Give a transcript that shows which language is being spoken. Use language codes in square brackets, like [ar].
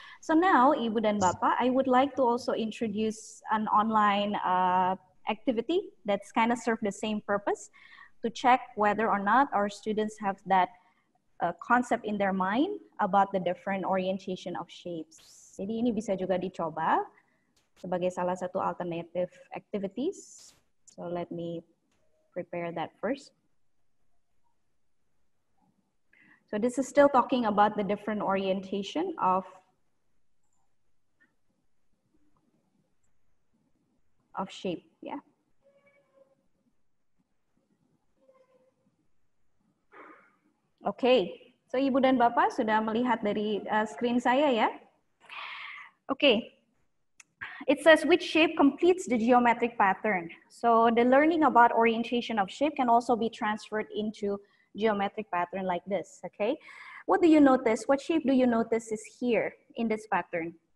[en] So now, Ibu dan Bapak, I would like to also introduce an online activity that's kind of serve the same purpose to check whether or not our students have that concept in their mind about the different orientation of shapes. [id] Jadi ini bisa juga dicoba sebagai salah satu alternative activities. [en] So let me prepare that first. So this is still talking about the different orientation of shape, yeah. [id] Okay, so Ibu dan Bapak sudah melihat dari screen saya ya. [en] Okay, it says which shape completes the geometric pattern. So the learning about orientation of shape can also be transferred into geometric pattern like this, okay? What do you notice? What shape do you notice is here in this pattern?